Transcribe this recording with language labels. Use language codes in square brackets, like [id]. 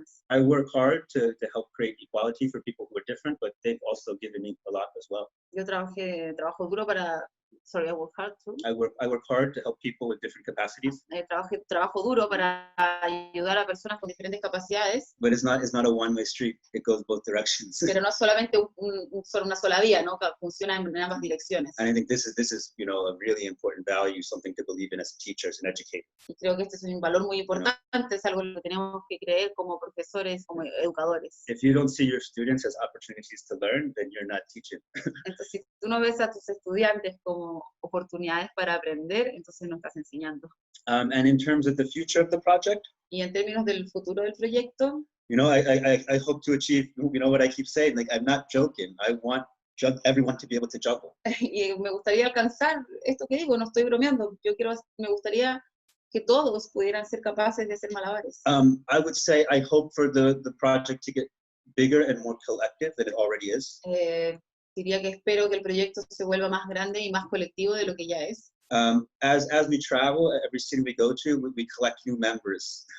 [en] I work hard to help create equality for people who are different, but they've also given me a lot as well. [es] Yo trabajo duro para, [en] I work hard too. I work hard to help people with different capacities. [es] Trabajo duro para ayudar a personas con diferentes capacidades. [en] But it's not a one-way street. It goes both directions. [es] Pero no es solamente una sola vía, ¿no? Funciona en ambas direcciones. [en] And I think this is a really important value, something to believe in as a teacher, as an educator. [es] Y creo que este es un valor muy importante, es algo que tenemos que creer como profesores, como educadores. [en] If you don't see your students as opportunities to learn, then you're not teaching. [es] Entonces, si tú no ves a tus estudiantes como oportunidades para aprender, entonces no estás enseñando. [en] And in terms of the future of the project, [es] y en términos del futuro del proyecto, [en] I hope to achieve, what I keep saying, like, I'm not joking. I want everyone to be able to juggle. [es] Y me gustaría alcanzar esto que digo, no estoy bromeando. Me gustaría que todos pudieran ser capaces de hacer malabares. [en] I would say I hope for the project to get bigger and more collective than it already is. [es] Diría que espero que el proyecto se vuelva más grande y más colectivo de lo que ya es. [en] As we travel, every city we go to, we collect new members.